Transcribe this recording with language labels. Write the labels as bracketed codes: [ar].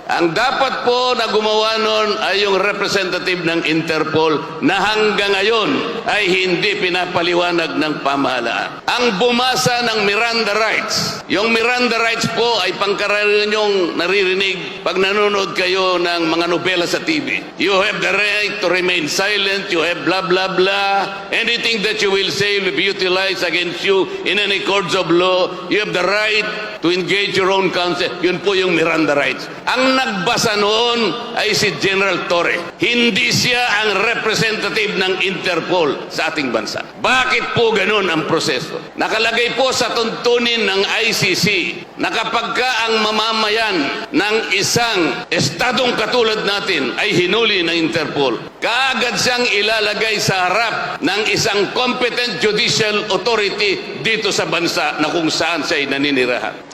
[tl] Ang dapat po na gumawa nun ay yung representative ng Interpol na hanggang ngayon ay hindi pinapaliwanag ng pamahalaan. Ang bumasa ng Miranda Rights, yung Miranda Rights po ay pangkaraniwan yung naririnig pag nanonood kayo ng mga nobela sa TV. [en] You have the right to remain silent, you have blah blah blah, anything that you will say will be utilized against you in any courts of law, you have the right to engage your own counsel. [tl] Yun po yung Miranda Rights. Ang nagbasa noon ay si General Torre. Hindi siya ang representative ng Interpol sa ating bansa. Bakit po ganun ang proseso? Nakalagay po sa tuntunin ng ICC na kapag ka ang mamamayan ng isang estadong katulad natin ay hinuli ng Interpol, kaagad siyang ilalagay sa harap ng isang competent judicial authority dito sa bansa na kung saan siya ay naninirahan.